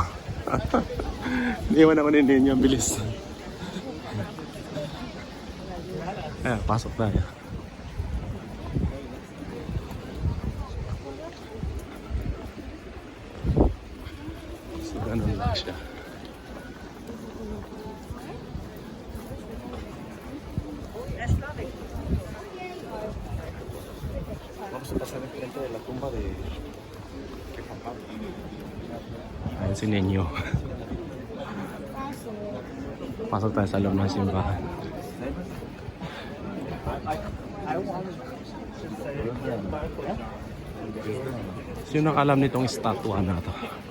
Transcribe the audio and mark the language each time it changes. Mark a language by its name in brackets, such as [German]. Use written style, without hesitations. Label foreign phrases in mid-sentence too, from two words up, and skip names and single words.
[Filipino] Iwan ako ni Ninyo. Ang bilis. Ayan, pasok tayo. So, ganun lang siya. [Spanish] Vamos a pasar enfrente de la tumba de papá. [Filipino] Ayan si Ninyo. Pasok tayo sa loob ng simbahan. Sino nakalam nitong estatwa na to?